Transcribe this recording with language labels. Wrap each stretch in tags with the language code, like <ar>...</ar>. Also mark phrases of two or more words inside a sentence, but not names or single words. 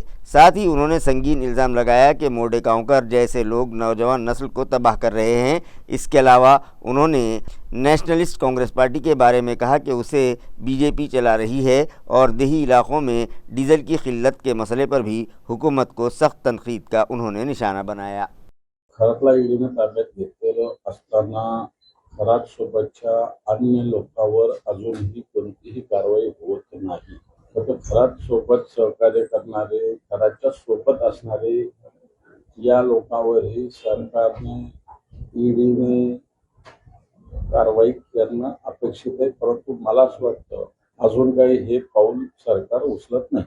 <ur>ساتھ ہی انہوں نے سنگین الزام لگایا کہ موڈے گاؤں جیسے لوگ نوجوان نسل کو تباہ کر رہے ہیں۔ اس کے علاوہ انہوں نے نیشنلسٹ کانگریس پارٹی کے بارے میں کہا کہ اسے BJP چلا رہی ہے اور دیہی علاقوں میں ڈیزل کی قلت کے مسئلے پر بھی حکومت کو سخت تنقید کا انہوں نے نشانہ بنایا۔</ur> <mr>खरातला ईडीने ताब्यात घेतलेलं असताना खरातसोबतच्या अन्य लोकांवर अजूनही कोणतीही कारवाई होत नाही। तर खरातसोबत सहकार्य करणारे, खरातच्या सोबत असणारे या लोकांवरही सरकारने ईडीने कारवाई करणं अपेक्षित आहे, परंतु मला असं वाटतं अजून काही हे पाऊल सरकार उचलत नाही।</mr>